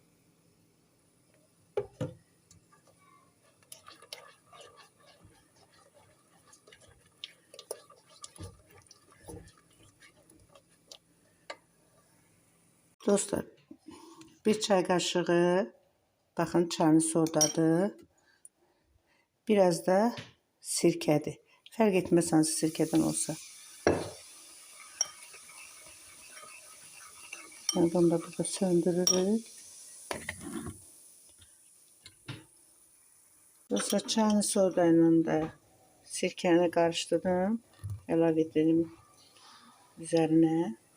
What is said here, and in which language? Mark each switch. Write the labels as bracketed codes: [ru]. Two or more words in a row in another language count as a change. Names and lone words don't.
[tr] Dostlar, bir çay kaşığı, bakın çayını sodadı. [az] Biraz da sirkədir. Fərq etməz hansı sirkədən olsa. [tr] Yani bunu da burada söndürürük. Dostlar, çayını sodayla da sirkəni karıştırdım. Əlavə edelim üzerine.